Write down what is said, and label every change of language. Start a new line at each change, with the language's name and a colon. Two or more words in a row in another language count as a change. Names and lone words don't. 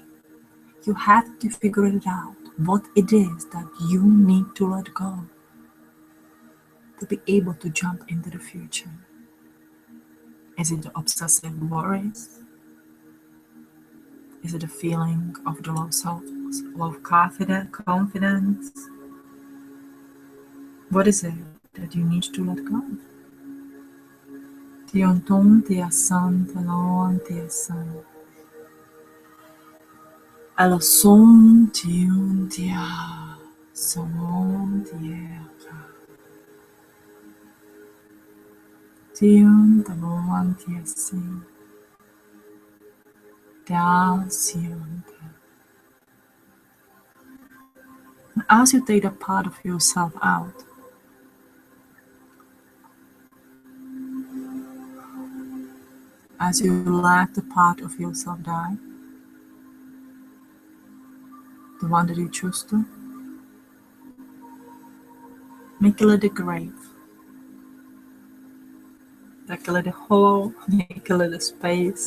English: You have to figure it out, what it is that you need to let go to be able to jump into the future. Is it the obsessive worries? Is it a feeling of the low confidence? What is it that you need to let go? Tion ton tia san talon tia san. Alors son tion tia son tia. Tion talon tia sin. As you take a part of yourself out, as you let the part of yourself die, the one that you choose to, make a little grave, make a little hole, make a little space.